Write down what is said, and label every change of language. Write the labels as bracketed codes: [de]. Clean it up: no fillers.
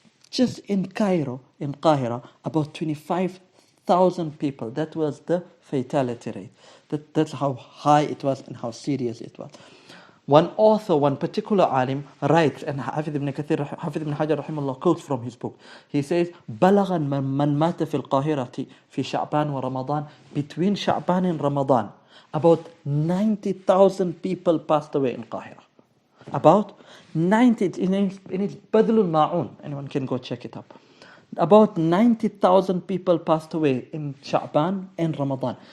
[en] Just in Cairo, in Qahira, about 25,000 people. That was the fatality rate. That's how high it was and how serious it was. One author, one particular alim writes, and Hafid ibn Hajar rahimahullah quotes from his book. He says, [ar] بلغ من مات في القاهرة في شعبان ورمضان. [en] Between Sha'ban and Ramadan, about 90,000 people passed away in Qahira. About 90, in its Badlul Ma'un, anyone can go check it up. About 90,000 people passed away in Sha'ban and Ramadan.